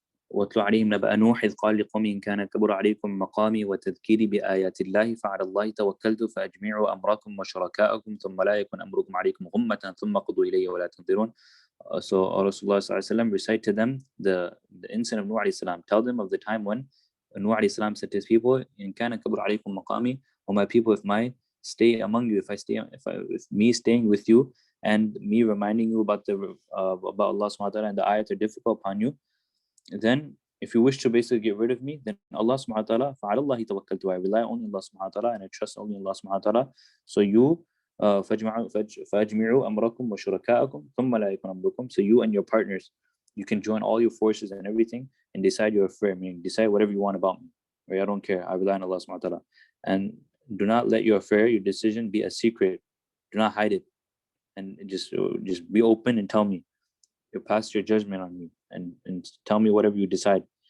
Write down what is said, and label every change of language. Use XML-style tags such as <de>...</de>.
<ar>واتل عليهم نبأ نوح إذ قال لقومه إن كان كبر عليكم مقامي وتذكيري بآيات الله فعلى الله توكلت فأجمعوا أمركم وشركاءكم ثم لا يكن أمركم عليكم غمة ثم قضوا إلي ولا تنظرون.</ar> <en>So Rasulullah sallallahu alaihi wasallam recite to them the incident of Nuh alayhi salam. Tell them of the time when Nuh alayhi salam said to his people,</en> <ar>"In kana kabur alaykum maqami,"</ar> <en>O my people, if my stay among you, if me staying with you and me reminding you about Allah subhanahu wa ta'ala and the ayat are difficult upon you, then if you wish to basically get rid of me, then Allah subhanahu wa ta'ala,</en> <ar>فَعَلَى اللَّهِ تَوَكَّلْتُ,</ar> <en>I rely only on Allah subhanahu wa ta'ala and I trust only Allah subhanahu wa ta'ala. So you</en> <ar>فَأَجْمِعُوا أَمْرَكُمْ وَشُرَكَاءَكُمْ ثُمَّ لَا يَكُنْ أَمْرُكُمْ.</ar> <en>So you and your partners, you can join all your forces and everything and decide your affair, meaning decide whatever you want about me. Right? I don't care. I rely on Allah subhanahu wa ta'ala. And do not let your affair, your decision be a secret. Do not hide it. And just be open and tell me. You pass your judgment on me and tell me whatever you decide.</en>